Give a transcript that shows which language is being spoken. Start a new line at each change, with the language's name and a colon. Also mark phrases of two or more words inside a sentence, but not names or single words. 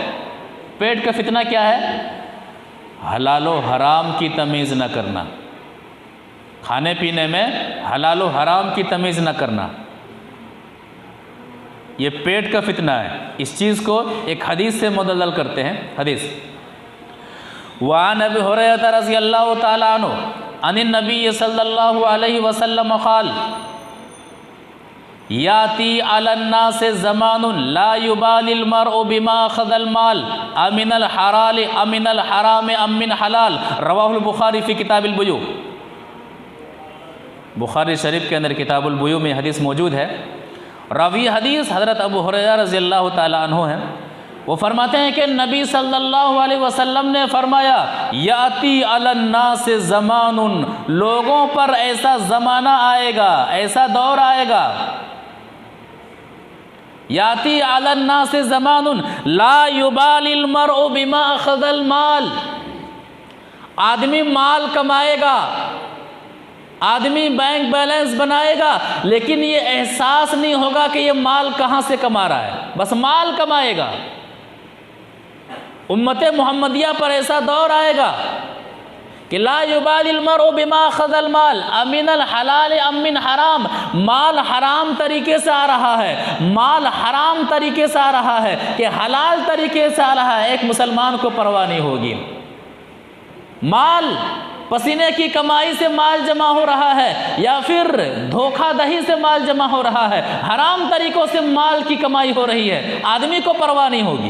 Hindi: पेट का फितना क्या है? हलाल व हराम की तमीज़ न करना, खाने पीने में हलाल व हराम की तमीज़ न करना, ये पेट का फितना है। इस चीज़ को एक हदीस से मुदल्लल करते हैं।
Arabic: حديث وعن أبي هريرة رضي الله تعالى عنه عن النبي صلى الله عليه وسلم قال يأتي على الناس زمان لا يبالي المرء بما أخذ المال أمن الحلال أمن الحرام أمن حلال، رواه البخاري في كتاب البيوع.
Hindi: बुखारी शरीफ के अंदर किताबुल बुयू में हदीस मौजूद है। रावी हदीस हज़रत अबू हुरैरा
Arabic: رضي الله تعالى عنه
Hindi: हैं। वो फरमाते हैं कि नबी
Arabic: صلى الله عليه وسلم
Hindi: ने फरमाया,
Arabic: يأتي على الناس زمان,
Hindi: लोगों पर ऐसा ज़माना आएगा, ऐसा दौर आएगा,
Arabic: يأتي على الناس زمان لا يبالي المرء بما أخذ المال,
Hindi: आदमी माल कमाएगा, आदमी बैंक बैलेंस बनाएगा, लेकिन ये एहसास नहीं होगा कि ये माल कहाँ से कमा रहा है, बस माल कमाएगा। उम्मत मोहम्मदिया पर ऐसा दौर आएगा कि
Arabic: لا يبالي المرء بما أخذ المال أمن الحلال أم من حرام,
Hindi: माल हराम तरीके से आ रहा है, माल हराम तरीके से आ रहा है कि हलाल तरीके से आ रहा है, एक मुसलमान को परवाह नहीं होगी। माल पसीने की कमाई से माल जमा हो रहा है या फिर धोखाधड़ी से माल जमा हो रहा है, हराम तरीकों से माल की कमाई हो रही है, आदमी को परवाह नहीं होगी।